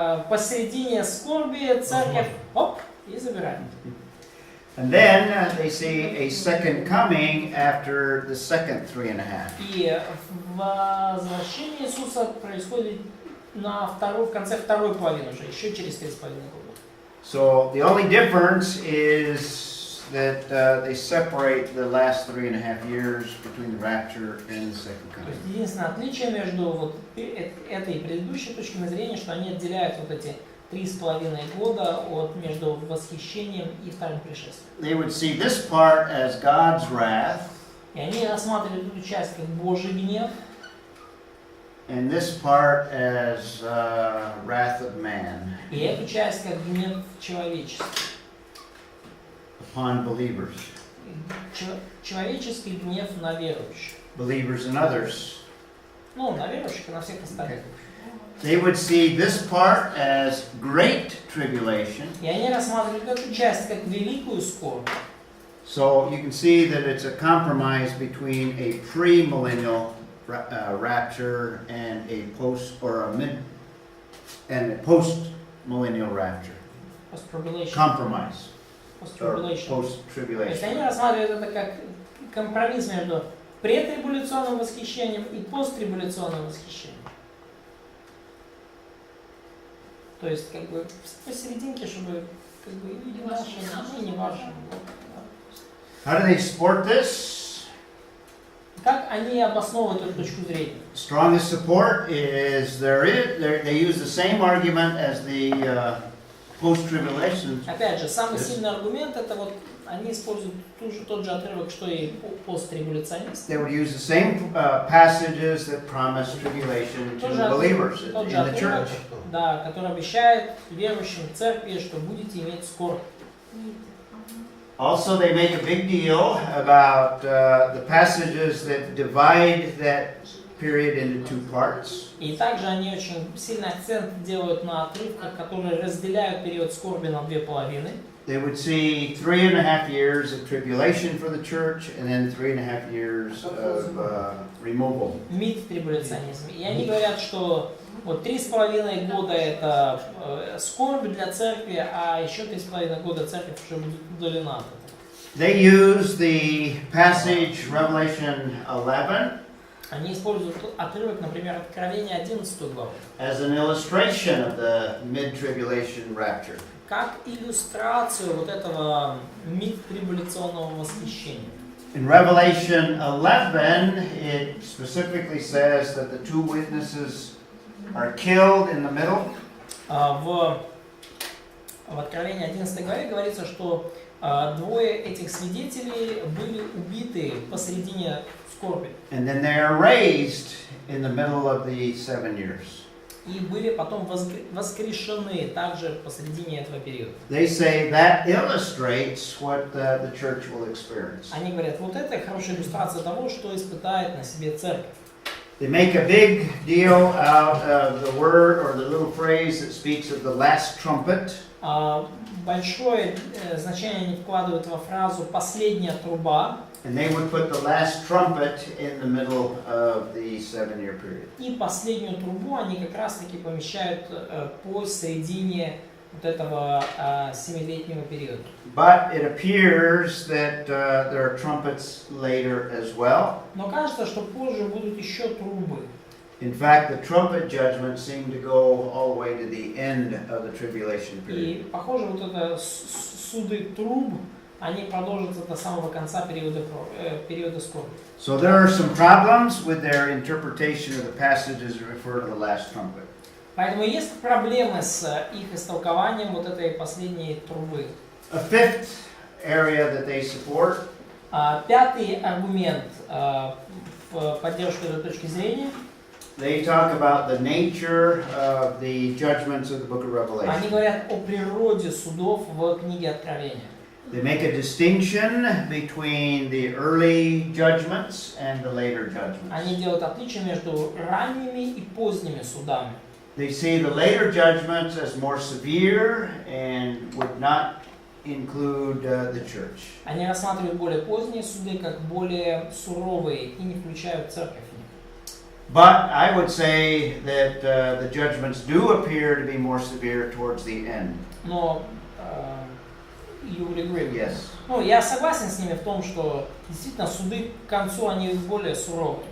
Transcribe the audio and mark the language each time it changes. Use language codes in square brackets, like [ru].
[ru] посередине скорби церковь, оп, и забирает. [en] And then they see a second coming after the second 3.5. [ru] И возвращение Иисуса происходит в конце второй половины уже, еще через 3,5 года. [en] So the only difference is that they separate the last 3.5 years between the rapture and the second [ru] То есть [en] coming. [ru] единственное отличие между вот этой и предыдущей точками зрения, что они отделяют вот эти 3,5 года между восхищением и вторым пришествием. [en] They would see this part as God's wrath, [ru] И они рассматривают эту часть как Божий гнев, [en] and this part as wrath of man [ru] и эту часть как гнев человечества. [en] upon believers, [ru] Человеческий гнев на верующих. [en] believers and others. [ru] Ну, на верующих и на всех остальных. [en] They would see this part as great tribulation. [ru] И они рассматривают эту часть как великую скорбь. [en] So you can see that it's a compromise between a premillennial rapture and a post-millennial rapture. Post-tribulation. Compromise or [ru] Post-tribulation. То есть [en] post-tribulation. [ru] они рассматривают это как компромисс между претрибуляционным восхищением и посттрибуляционным восхищением. То есть как бы посерединке, чтобы как бы и не наше, и не ваше. [en] How do they support this? [ru] Как они обосновывают эту точку зрения? [en] Strongest support is they use the same argument as the post-tribulation. [ru] Опять же, самый сильный аргумент это вот они используют тот же отрывок, что и посттрибуляционисты. [en] They would use the same passages that promise tribulation to believers in the church. [ru] Да, который обещает верующим в церкви, что будете иметь скорбь. [en] Also, they make a big deal about the passages that divide that period into two parts. [ru] И также они очень сильный акцент делают на отрывках, которые разделяют период скорби на две половины. [en] They would see 3.5 years of tribulation for the church, and then 3.5 years of removal. [ru] Мид-трибуляционизм. И они говорят, что вот 3,5 года это скорбь для церкви, а еще 3,5 года церковь уже будет удалена от этого. [en] They use the passage Revelation 11 [ru] Они используют отрывок, например, Откровения 11 главу, [en] as an illustration of the mid-tribulation rapture. [ru] как иллюстрацию вот этого мид-трибуляционного восхищения. [en] In Revelation 11, it specifically says that the two witnesses are killed in the middle. [ru] В Откровении 11 главе говорится, что двое этих свидетелей были убиты посредине скорби. [en] And then they are raised in the middle of the 7 years. [ru] И были потом воскрешены также посредине этого периода. [en] They say that illustrates what the church will experience. [ru] Они говорят, вот это хорошая иллюстрация того, что испытает на себе церковь. [en] They make a big deal out of the word or the little phrase that speaks of the last trumpet. [ru] Большое значение они вкладывают во фразу «последняя труба». [en] And they would put the last trumpet in the middle of the 7-year period. [ru] И последнюю трубу они как раз-таки помещают посередине вот этого 7-летнего периода. [en] But it appears that there are trumpets later as well. [ru] Но кажется, что позже будут еще трубы. [en] In fact, the trumpet judgments seem to go all the way to the end of the tribulation period. [ru] И, похоже, вот это суды труб, они продолжатся до самого конца периода скорби. [en] So there are some problems with their interpretation of the passages that refer to the last trumpet. [ru] Поэтому есть проблемы с их истолкованием вот этой последней трубы. [en] A fifth area that they support [ru] Пятый аргумент в поддержку этой точки зрения. [en] They talk about the nature of the judgments of the book of Revelation. [ru] Они говорят о природе судов в книге Откровения. [en] They make a distinction between the early judgments and the later judgments. [ru] Они делают отличие между ранними и поздними судами. [en] They see the later judgments as more severe and would not include the church. [ru] Они рассматривают более поздние суды как более суровые и не включают церковь в них. [en] But I would say that the judgments do appear to be more severe towards the end. [ru] Но [en] you would agree with Yes. that? [ru] Ну, я согласен с ними в том, что действительно суды к концу они более суровые.